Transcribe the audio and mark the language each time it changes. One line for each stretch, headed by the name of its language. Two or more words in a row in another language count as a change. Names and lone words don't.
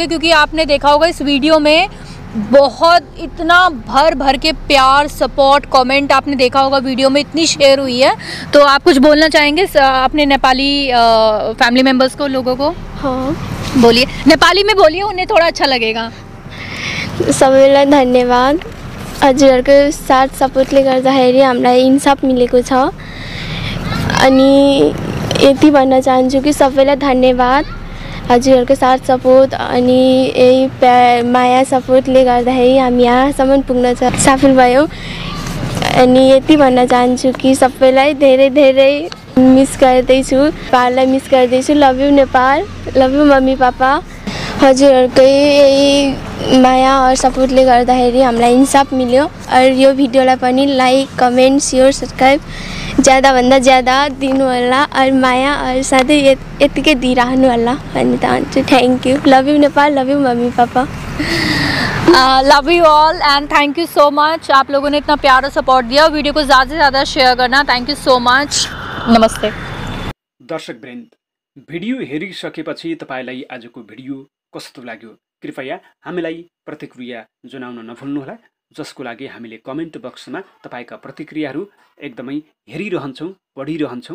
Hindi: क्योंकि आपने देखा होगा इस वीडियो में बहुत इतना भर के प्यार, सपोर्ट, कमेंट आपने देखा होगा, वीडियो में इतनी शेयर हुई है। तो आप कुछ बोलना चाहेंगे अपने नेपाली फैमिली मेम्बर्स को, लोगों को? हाँ बोलिए, नेपाली में बोलिए, उन्हें थोड़ा अच्छा लगेगा।
Nepali: सबैलाई धन्यवाद। हजुरहरूको साथ सपोर्टले गर्दाखेरि हामीलाई इन्साफ मिलेको छ। अनि यति भन्न चाहन्छु कि सबैलाई धन्यवाद। हजुरहरूको साथ सपोर्ट अनि यही माया सपोर्टले गर्दाखेरि हामी यहाँसम्म पुग्न सफल भयौँ। अनि यति भन्न चाहन्छु कि सबैलाई धेरै धेरै मिस गर्दैछु, नेपाललाई मिस गर्दैछु।
English: love you Nepal, love you mummy papa.
Nepali: हजुरहरूकै माया और सपोर्टले गर्दाखेरि हामीलाई इन्साफ मिल्यो। और यो भिडियोलाई पनि लाइक, कमेन्ट, सेयर, सब्सक्राइब ज्यादाभन्दा ज्यादा दिनु होला और माया और सधैँ यतिकै दिइरहनु होला भन्ने चाहन्छु।
English: thank you. love you Nepal, love you mummy papa. love you all and thank you so much.
Hindi: आप लोगों ने इतना प्यार और सपोर्ट दिया। वीडियो को ज़्यादा से ज़्यादा शेयर करना।
English: thank you so much.
Hindi: नमस्ते
Nepali: दर्शकवृन्द, भिडियो हेरिसकेपछि तपाईँलाई आजको भिडियो कस्तो लाग्यो कृपया हामीलाई प्रतिक्रिया जनाउन नभुल्नुहोला, जसको लागि हामीले कमेन्ट बक्समा तपाईँका प्रतिक्रियाहरू एकदमै हेरिरहन्छौँ, पढिरहन्छौँ।